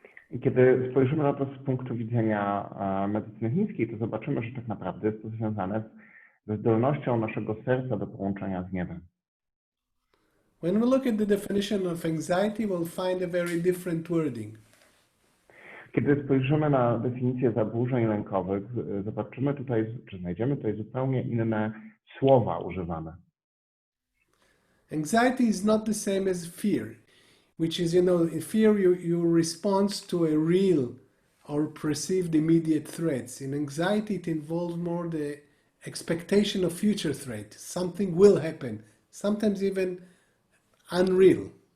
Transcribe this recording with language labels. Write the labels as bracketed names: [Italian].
[Polish] I kiedy spojrzymy na to z punktu widzenia medycyny chińskiej, to zobaczymy, że tak naprawdę jest to związane ze zdolnością naszego serca do połączenia z niebem. [English] When we look at the definition of anxiety, we'll find a very different wording. [Polish] Kiedy spojrzymy na definicję zaburzeń lękowych, zobaczymy tutaj, czy znajdziemy tutaj zupełnie inne słowa używane. [English] Anxiety is not the same as fear, which is, in fear you respond to a real or perceived immediate threats. In anxiety, it involves more the expectation of future threat. Something will happen, sometimes even unreal.